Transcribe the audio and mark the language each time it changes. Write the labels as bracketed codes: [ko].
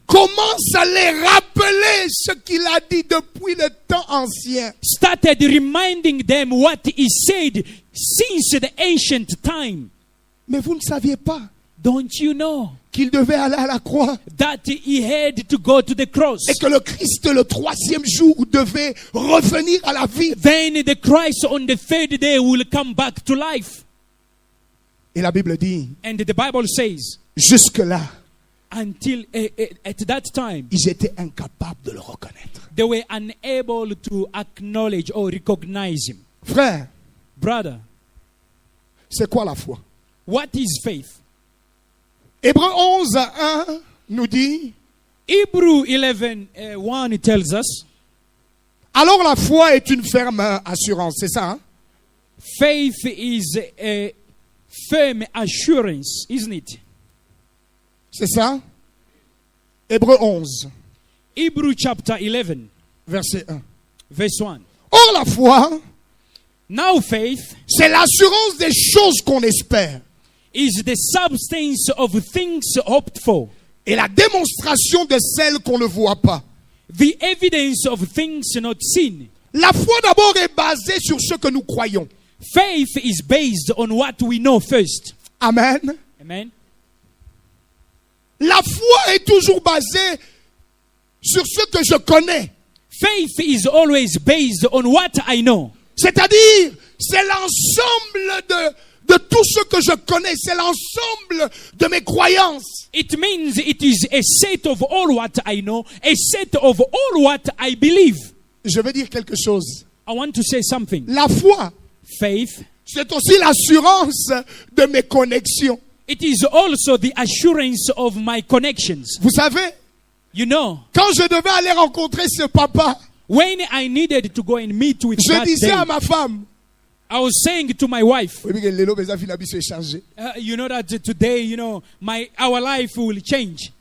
[fr] commence à les rappeler ce qu'il a dit depuis le temps ancien. [en] started reminding them what he said since the ancient time. [fr] Mais vous ne saviez pas [en] Don't you know [fr] qu'il devait aller à la croix [en] that he had to go to the cross? [fr] et que le Christ, le 3e jour, devait revenir à la vie. [en] Then the Christ on the third day will come back to life. [fr] Et la Bible dit, [en] And the Bible says, [fr] jusque-là, [en] until at that time, [fr] ils étaient incapables de le reconnaître. [en] they were unable to acknowledge or recognize him. [fr] Frère, [en] Brother, [fr] c'est quoi la foi? [en] what is faith? [fr] Hébreux 11:1 nous dit, [en] Hebrew 11:1 tells us, [fr] alors la foi est une ferme assurance, c'est ça, hein? [en] faith is a firm assurance, isn't it? [fr] C'est ça? Hébreux 11, [en] Hebrew chapter 11, [fr] verset 1. [en] verse 1. [fr] Or la foi, [en] Now faith [fr] c'est l'assurance des choses qu'on espère [en] is the substance of things hoped for, [fr] et la démonstration de celles qu'on ne voit pas. [en] the evidence of things not seen. [fr] La foi d'abord est basée sur ce que nous croyons. [en] Faith is based on what we know first. [fr] Amen. [en] Amen. [fr] La foi est toujours basée sur ce que je connais. [en] Faith is always based on what I know. [fr] C'est-à-dire, c'est l'ensemble de tout ce que je connais. C'est l'ensemble de mes croyances. [en] It means it is a set of all what I know, a set of all what I believe. [fr] Je vais dire quelque chose. [en] I want to say something. [fr] La foi, [en] Faith, [fr] c'est aussi l'assurance de mes connexions. [en] it is also the assurance of my connections. [fr] Vous savez, [en] You know, [fr] quand je devais aller rencontrer ce papa, [en] when I needed to go and meet with [fr] je [en] that [fr] disais [en] day, [fr] à ma femme, [en] I was saying to my wife, [fr] tu [en] you know that today, you know, our life will change.